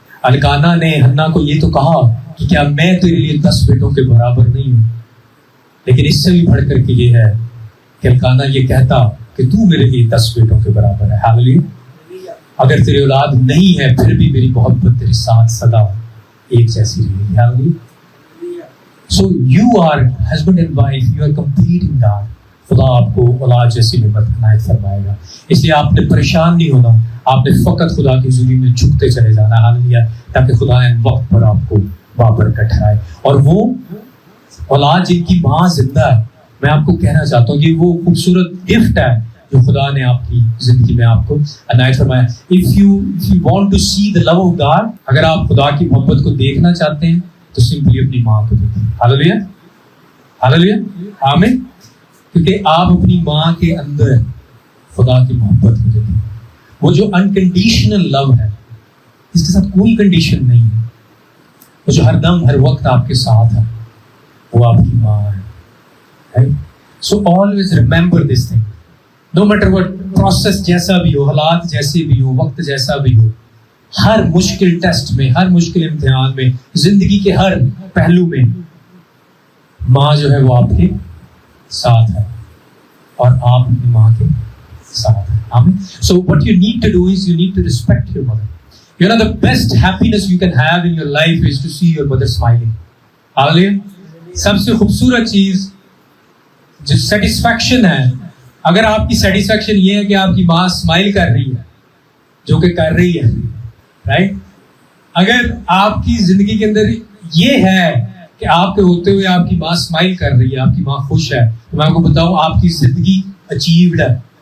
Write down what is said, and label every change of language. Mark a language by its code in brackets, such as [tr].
[ur] الکانا نے ہنا کو یہ تو کہا کہ کیا میں تیرے لیے 10 بیٹوں کے برابر نہیں ہوں، لیکن اس سے بھی بڑھ کر کے یہ ہے کہ الکانا یہ کہتا کہ تو میرے لیے 10 بیٹوں کے برابر ہے. ہاللیلویا. اگر تیرے اولاد نہیں ہے پھر بھی میری محبت تیرے ساتھ سدا ایک جیسی رہے گی. ہاللیلویا. [en] So you are husband and wife, you are completing God. [ur] خدا آپ کو اولاد جیسی نعمت عنایت فرمائے گا. اس لیے آپ نے پریشان نہیں ہونا، آپ نے فقط خدا کی حضوری میں جھکتے چلے جانا. ہاللیلویا. تاکہ خدا ان وقت پر آپ کو بابرکت ٹھہرائے. اور وہ اولاد جن کی ماں زندہ ہے، میں آپ کو کہنا چاہتا ہوں کہ وہ خوبصورت گفٹ ہے جو خدا نے آپ کی زندگی میں آپ کو عنایت فرمایا. [en] If you want to see the love of God، [ur] اگر آپ خدا کی محبت کو دیکھنا چاہتے ہیں تو سمپلی اپنی ماں کو دیکھیں. ہاللیلویا. ہاللیلویا. آمین. کیونکہ آپ اپنی ماں کے اندر خدا کی محبت کو دیکھیں. وہ جو انکنڈیشنل لو ہے، اس کے ساتھ کوئی کنڈیشن نہیں ہے، وہ جو ہر دم ہر وقت آپ کے ساتھ ہے، وہ آپ کی ماں ہے. [en] So always remember this thing. No matter what process [ur] جیسا بھی ہو، حالات جیسے بھی ہو، وقت جیسا بھی ہو، ہر مشکل ٹیسٹ میں، ہر مشکل امتحان میں، زندگی کے ہر پہلو میں ماں جو ہے وہ آپ کے ساتھ ہے اور آپ اپنی ماں کے ساتھ ہیں. آمین. [en] So what you need to do is you need to respect your mother. You know the best happiness you can have in your life is to see your mother smiling. Hallelujah. [ur] سب سے خوبصورت چیز جو satisfaction ہے، اگر آپ کی satisfaction یہ ہے کہ آپ کی ماں اسمائل کر رہی ہے، جو کہ کر رہی ہے، رائٹ. اگر آپ کی زندگی کے اندر یہ ہے کہ آپ کے ہوتے ہوئے آپ کی ماں اسمائل کر رہی ہے، آپ کی ماں خوش ہے، تو میں آپ کو بتاؤں آپ کی زندگی اچیوڈ ہے.